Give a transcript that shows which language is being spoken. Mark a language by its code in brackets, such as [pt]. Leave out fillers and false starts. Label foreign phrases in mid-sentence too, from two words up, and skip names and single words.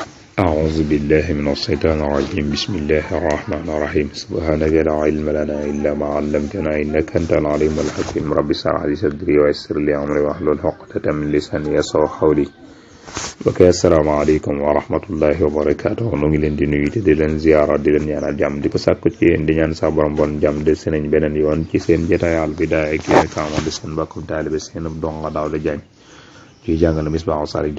[ar] أعوذ بالله من الشيطان الرجيم بسم الله الرحمن الرحيم سبحانك لا علم لنا إلا ما علمتنا إنك أنت العليم الحكيم رب اشرح لي صدري ويسر لي أمري واحلل عقدة من لساني يفقهوا قولي السلام عليكم ورحمة الله وبركاته [wo] nu ngi leen di nuyu te di leen ziyaara di leen ñaanal jàmm di ko sàkku ci yéen di ñaan sa borom bon jàmm de senañ beneen yoon ci seen jotaay Al Bidaaya ak Istiqaama di seen mbokkum taalibe seen donga Daawda Jaañ ci jàngale Misbaahu Saalik